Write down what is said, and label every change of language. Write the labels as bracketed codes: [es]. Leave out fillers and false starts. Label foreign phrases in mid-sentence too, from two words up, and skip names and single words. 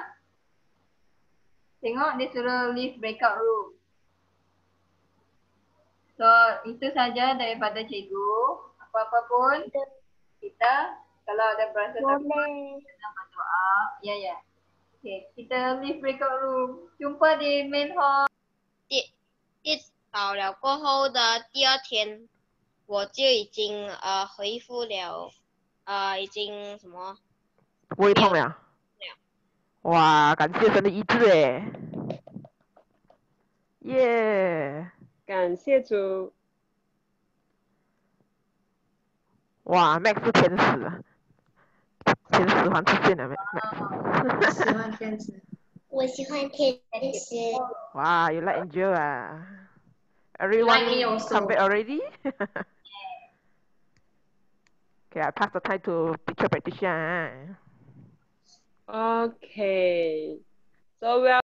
[ms] Tengok dia suruh [en] leave breakout room. [ms] So, itu saja daripada cikgu. Apa-apa pun kita kalau ada berasa takut, kita berdoa. Ya, ya. Okay, kita [en] leave breakout room. [ms] Jumpa di main hall. [zh] 到了过后的第二天，我就已经恢复了，已经什么不会痛了。哇，感谢神的医治哎！耶！感谢主。哇，Max 是天使，天使环出现了，Max。喜欢天使。我喜欢天使。 [en] 哇 ，you like Angel 啊？Everyone come back already? Okay, I pass the time to picture practitioner. Okay. So we are